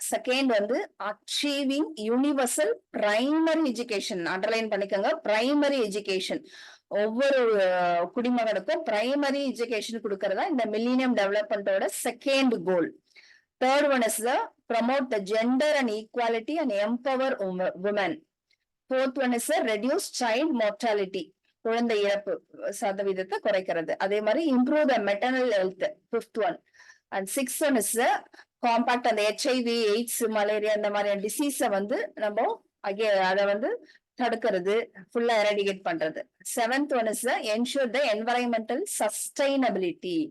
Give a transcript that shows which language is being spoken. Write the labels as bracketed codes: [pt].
[en] Second வந்து achieving universal primary education. Underline பண்ணிக்கோங்க, primary education. ஒவ்வொரு குடிமகனுக்கும் பிரைமரி எஜுகேஷன் கொடுக்கறதா இந்த மில்லினியம் டெவலப்மெண்டோட second goal. Third one is promote the gender and equality and empower women. Fourth one is reduce child mortality. [ta] குழந்தை இறப்பு சதவீதத்தை குறைக்கிறது. அதே மாதிரி [en] Improve the maternal health, fifth one. And sixth one is compact அந்த HIV, AIDS, malaria [ta] இந்த மாதிரியான [en] டிசீஸை வந்து [ta] நம்ம அதை வந்து தடுக்கிறது, [en] ஃபுல்லா எரடிகேட் பண்றது. Seventh one is ensure the environmental sustainability.